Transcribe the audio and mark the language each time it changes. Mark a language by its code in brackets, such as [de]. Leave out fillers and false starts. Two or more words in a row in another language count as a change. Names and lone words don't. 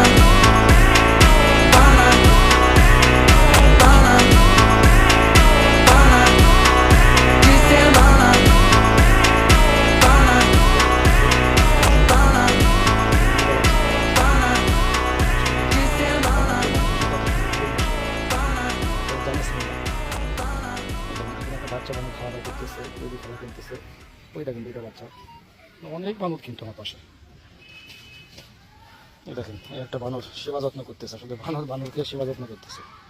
[bn] Pana, pana, pana, de semana. Pana, pana, pana, de semana. বাচ্চা মানুষ খাওয়া দাওয়া করতেছে, তৈরি খেলা কিনতেছে, ওই দেখেন দুইটা বাচ্চা, অনেক বানর কিন্তু আমার পাশে। এই দেখেন একটা বানর সেবা যত্ন করতেছে, আসলে বানরকে সেবা যত্ন করতেছে।